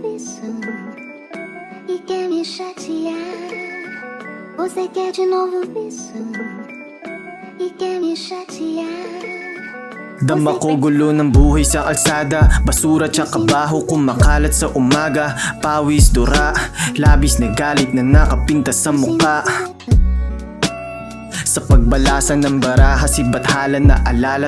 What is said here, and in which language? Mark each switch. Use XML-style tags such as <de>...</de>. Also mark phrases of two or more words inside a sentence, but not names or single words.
<pt>isso? E quer me chatear? Você quer de novo isso? E quer me chatear?</pt> <tl>Dama ko gulo ng buhay sa kalsada, basura tsaka baho kumakalat sa umaga. Pawis, dura, labis na galit na nakapinta sa muka. Sa pagbalasan ng baraha, si bathala na alala.</tl>